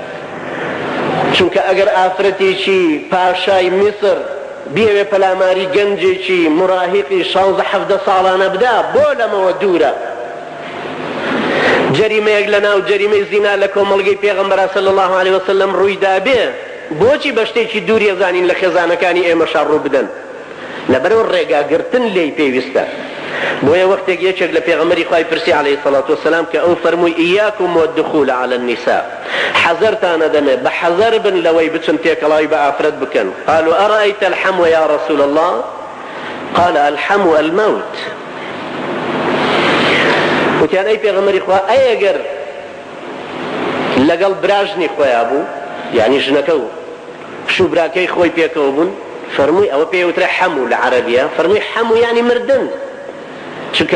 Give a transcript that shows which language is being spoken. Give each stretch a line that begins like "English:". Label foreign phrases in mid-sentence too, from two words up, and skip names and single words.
Central Kurdish: چونکە ئەگەر ئافرەتێکی پاشای میسر بێوێ پەلاماری گەنجێکی مراهقی 16-17 ساڵانە بدا بۆ لەمەوە دوورە جەریمەیەک لە ناو جەریمەی زینا لە کۆمەڵگەی پێغەمبەر
Arabic: صلی الله علیه وسلم
Central Kurdish: ڕوویدا بێ بۆچی بە شتێکی دووری ئەزانین لە خێزانەکانی ئێمەشا ڕوو بدەن لەبەرەوە ڕێگاگرتن لێی پێویستە بۆیە وەختێک یەکێک لە پێغەمبەری خوای پرسی
Arabic: عەلەیهی سەڵات وسەلام
Central Kurdish: کە ئەو فەرمووی
Arabic: ئیاکم والدخول على النساء
Central Kurdish: حەزەرتانە دەمێ بە حەزەر بن لەوەی بچن تێکەڵاوی بە ئافرەت بکەن
Arabic: قالوا أرأيت الحمو يا رسول الله قال الحمو الموت
Central Kurdish: وتیان ئەی پێغەمبەری خوا ئەگەر لەگەڵ براژنی خۆیان بوو یعنی ژنەکە و شوبراکەی خۆی پێکەوە بوون فەرمووی ئەوە پێوترە حەمو لە عەرەبیە فەرمووی حەمو یعنی مردن چونکە